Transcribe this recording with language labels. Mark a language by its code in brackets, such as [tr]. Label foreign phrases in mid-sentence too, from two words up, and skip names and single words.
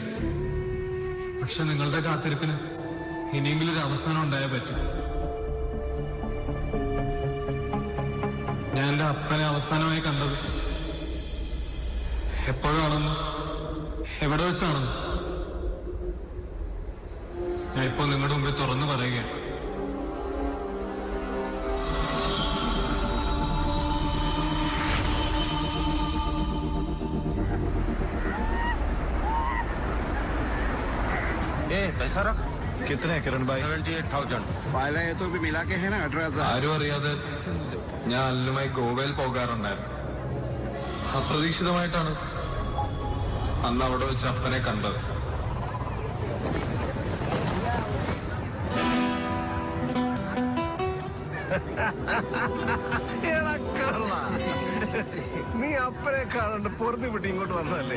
[ml] പക്ഷെ നിങ്ങളുടെ കാത്തിരിപ്പിന് ഇനിയെങ്കിലും ഒരു അവസാനം ഉണ്ടായേ പറ്റും. ഞാൻ എന്റെ അപ്പനെ അവസാനമായി കണ്ടത് എപ്പോഴാണെന്ന് എവിടെ വെച്ചാണെന്ന് ഞാൻ ഇപ്പൊ നിങ്ങളുടെ മുമ്പിൽ തുറന്നു പറയുകയാണ്. [hi] पैसा रख। कितने किरण भाई? 78,000। पहले ये तो भी मिला के है ना 18,000। [ml] ആരും അറിയാതെ ഞാൻ അല്ലുമായി ഗോവയിൽ പോകാറുണ്ടായിരുന്നു. അപ്രതീക്ഷിതമായിട്ടാണ് അന്ന് അവിടെ വെച്ച് അപ്പനെ കണ്ടത്. നീ അപ്പനെ കാണാണ്ട് പുറത്ത് വിട്ട് ഇങ്ങോട്ട് വന്നതല്ലേ?